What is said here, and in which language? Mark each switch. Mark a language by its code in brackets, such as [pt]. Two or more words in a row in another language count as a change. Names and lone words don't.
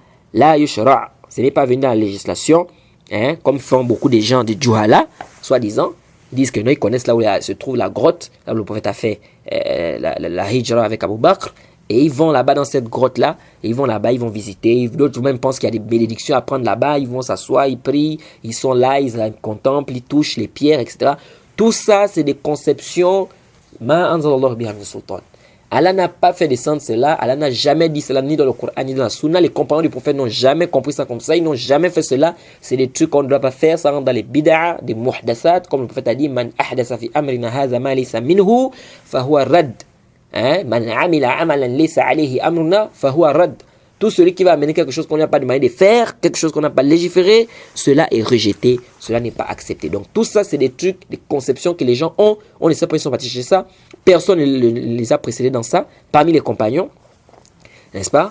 [ar] لا يشرع', [fr] ce n'est pas venu dans la législation, comme font beaucoup de gens de Juhala, soi-disant, ils disent que non, ils connaissent là où se trouve la grotte, là où le prophète a fait la hijra avec Abu Bakr, et ils vont là-bas dans cette grotte-là, et ils vont là-bas, ils vont visiter, d'autres même pensent qu'il y a des bénédictions à prendre là-bas, ils vont s'asseoir, ils prient, ils sont là, ils contemplent, ils touchent les pierres, etc. Tout ça, c'est des conceptions, [ar] ما أنزل الله بها من سلطان. [fr] Allah n'a pas fait descendre cela, Allah n'a jamais dit cela, ni dans le Coran, ni dans la Sunna. Les compagnons du prophète n'ont jamais compris ça comme ça, ils n'ont jamais fait cela. C'est des trucs qu'on ne doit pas faire, ça rentre dans les bid'a, des muhdasat, comme le prophète a dit, [ar] من أحدث في أمرنا هذا ما ليس منه فهو رد. من عمل عملا ليس عليه أمرنا فهو رد. [fr] Tout celui qui va amener quelque chose qu'on n'a pas demandé de faire, quelque chose qu'on n'a pas légiféré, cela est rejeté, cela n'est pas accepté. Donc tout ça, c'est des trucs, des conceptions que les gens ont. On ne sait pas, ils sont partis chez ça. Personne ne les a précédés dans ça, parmi les compagnons, n'est-ce pas?